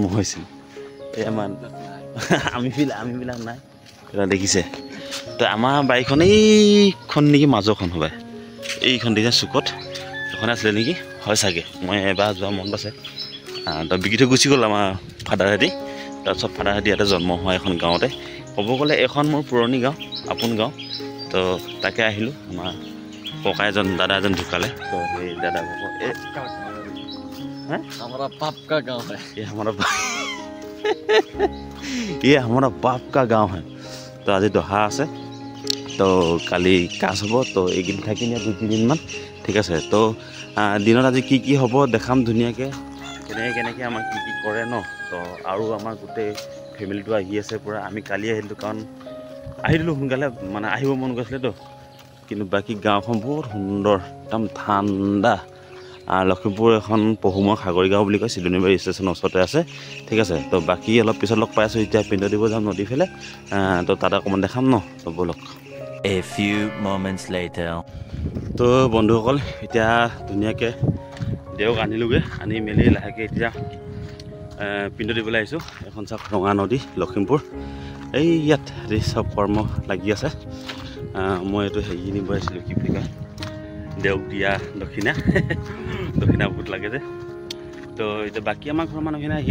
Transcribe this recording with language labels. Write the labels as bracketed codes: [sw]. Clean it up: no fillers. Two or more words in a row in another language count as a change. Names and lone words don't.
[as] হৈছিল এই আমাৰ আমিবিলাক নাই এটা দেখিছে তো আমাৰ বাৰীখন এইখন নেকি মাজৰখন হ'বাই এইখন দেখিছে চুকত সেইখন আছিলে নেকি হয় চাগে মই এবাৰ যোৱা মন আছে তো বিকি থৈ গুচি গ'ল আমাৰ ফাদাৰহেঁতি তাৰপিছত ফাদাৰহেঁতি ইয়াতে জন্ম হোৱা এখন গাঁৱতে ক'ব গ'লে এখন মোৰ পুৰণি গাঁও আপোন গাঁও তো তাকে আহিলোঁ আমাৰ ককা এজন দাদা এজন ঢুকালে তো সেই দাদা [hi] हमारा बाप का गांव है ये हमारा बाप का गाँव है [as] तो आज दहा আছে তো কালি কাজ হ'ব তো এইকেইদিন থাকিম ইয়াত 2-3 দিনমান ঠিক আছে তো দিনত আজি কি কি হ'ব দেখাম ধুনীয়াকৈ কেনেকৈ আমাক কি কি কৰে ন তো আৰু আমাৰ গোটেই ফেমিলিটো আহি আছে পূৰা আমি কালি আহিলোঁ কাৰণ আহিলোঁ সোনকালে মানে আহিব মন গৈছিলেতো কিন্তু বাকী গাঁওখন বহুত সুন্দৰ একদম ঠাণ্ডা লখিমপুৰ এখন পহুমা সাগৰী গাঁও বুলি কয় চিলনী বাৰী ষ্টেচনৰ ওচৰতে আছে ঠিক আছে তো বাকী অলপ পিছত লগ পাই আছোঁ এতিয়া পিণ্ড দিব যাম নদী ফালে তো তাত অকণমান দেখাম ন তো ব'লক [en] A few moments later [as] তো বন্ধুসকল এতিয়া ধুনীয়াকৈ দেওক আনিলোগৈ আনি মেলি লাহেকৈ এতিয়া পিণ্ড দিবলৈ আহিছোঁ এখন চাওক ৰঙা নদী লখিমপুৰ এই ইয়াত চব কৰ্ম লাগি আছে মই এইটো হেৰি নিব আহিছিলোঁ কি বুলি কয় দেওক দিয়া দক্ষিণা বহুত লাগে যে তো এতিয়া বাকী আমাৰ ঘৰৰ মানুহখিনি আহি